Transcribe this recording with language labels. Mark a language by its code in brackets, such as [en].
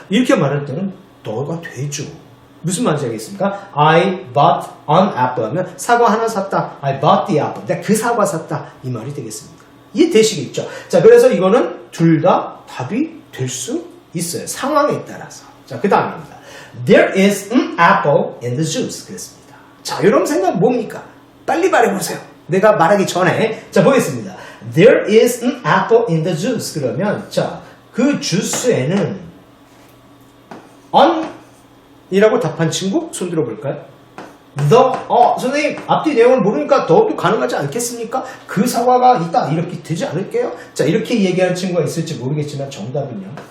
[ko] 이렇게 말할 때는 너가 되죠. 무슨 말인지 알겠습니까? [en] I bought an apple [ko] 하면 사과 하나 샀다. [en] I bought the apple. [ko] 내가 그 사과 샀다. 이 말이 되겠습니다. 이해되시겠죠? 자, 그래서 이거는 둘 다 답이 될 수 있어요. 상황에 따라서. 자, 그 다음입니다. [en] There is an apple in the juice. [ko] 그랬습니다. 자, 여러분 생각 뭡니까? 빨리 말해보세요. 내가 말하기 전에. 자, 보겠습니다. [en] There is an apple in the juice. [ko] 그러면, 자, 그 주스에는 on 이라고 답한 친구 손 들어볼까요? 선생님, 앞뒤 내용을 모르니까 더욱더 가능하지 않겠습니까? 그 사과가 있다. 이렇게 되지 않을게요? 자, 이렇게 얘기하는 친구가 있을지 모르겠지만 정답은요.